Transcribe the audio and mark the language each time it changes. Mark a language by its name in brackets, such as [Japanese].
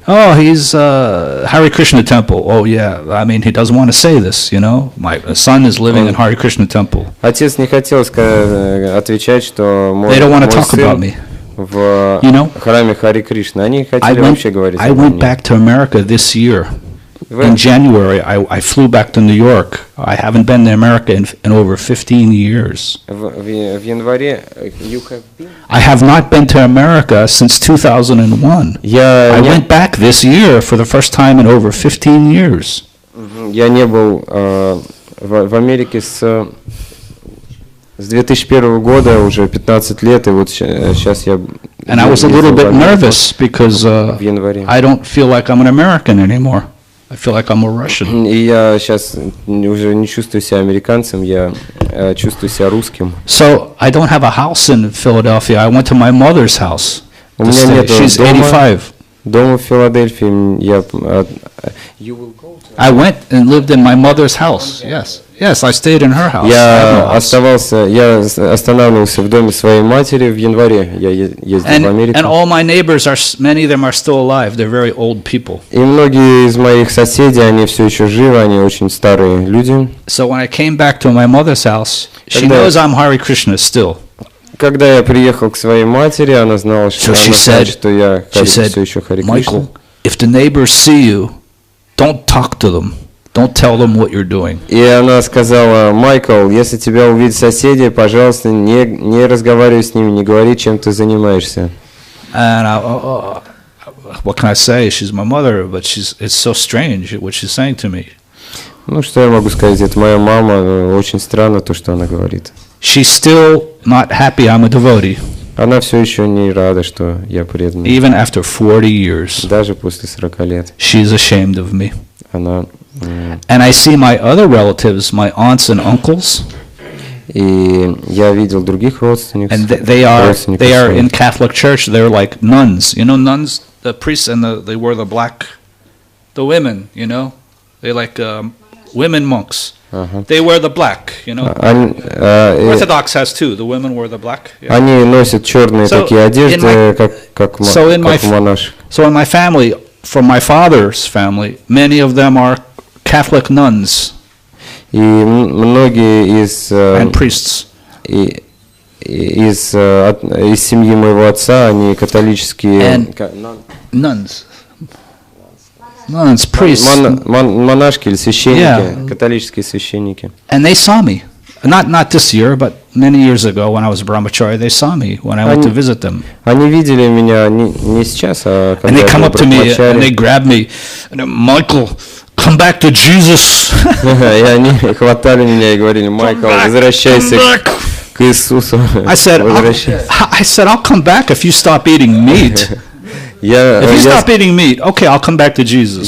[English] Oh, he's Hare Krishna temple. Oh yeah, I mean he doesn't want to say this, you know. My son is living in Hare Krishna temple. [Russian] Отец не хотел отвечать, что мой сын в храме Харе Кришны. Они хотели вообще говорить [English] I went back to America this year. In January, I flew back to New York. I haven't been to America in over 15 years. [Russian] В январе [English] I have not been to America since 2001. I went back this year for the first time in over 15 years. [Russian] Я не был в Америке с 2001 года, уже 15 лет, и вот сейчас я... [English] And I was a little bit nervous because I don't feel like I'm an American anymore. I feel like I'm a Russian. [Russian] И я сейчас уже не чувствую себя американцем, я чувствую себя русским. [English] So I don't have a house in Philadelphia. I went to my mother's house. [Russian] У меня нет [English] She's 85. [Russian] Дома в Филадельфии. [English] I went and lived in my mother's house. Yes. Yes, I stayed in her house. [Russian] Я останавливался в доме своей матери в январе. Я ездил в Америку. [English] And all my neighbors many of them are still alive. They're very old people. [Russian] И многие из моих соседей, они все еще живы, они очень старые люди. [English] So when I came back to my mother's house, she knows I'm Hare Krishna still. [Russian] Когда я приехал к своей матери, она знала, что я все еще Харе Кришна. [English] Michael, if the neighbors see you, don't talk to them. Don't tell them what you're doing. [Russian] И она сказала: Майкл, если тебя увидят соседи, пожалуйста, не разговаривай с ними, не говори, чем ты занимаешься. [English] And what can I say? She's my mother, but it's so strange what she's saying to me. [Russian] Ну что я могу сказать? Это моя мама. Очень странно то, что она говорит. [English] She's still not happy I'm a devotee. [Russian] Она все еще не рада, что я преданный. [English] Even after 40 years. [Russian] Даже после 40 лет. [English] She's ashamed of me. [Russian] Она. [English] And I see my other relatives, my aunts and uncles. [Russian] И я видел других родственников. [English] And they are in Catholic Church. They're like nuns. You know, nuns, the priests, and they wear the black. The women, you know, they like women monks. They wear the black, you know. Orthodox has too. The women wear the black. Yeah. [Russian] Они носят черные такие одежды, как монашек. [English] So in my family, from my father's family, many of them are Catholic nuns. [Russian] И многие из [English] and priests. [Russian] Из семьи моего отца, они католические. [English] Nuns. Nuns, priests. [Russian] Монашки или священники, католические священники. [English] And they saw me. Not this year, but many years ago when I was a brahmachari, they saw me when I went to visit them. [Russian] Они видели меня не сейчас, а когда я был брахмачари. [English] And they come up to me and they grab me, and Michael, come back to Jesus. [Russian] И они хватали меня и говорили: Майкл, возвращайся к Иисусу. [English] I said, I'll come back if you stop eating meat. If you stop eating meat, okay, I'll come back to Jesus.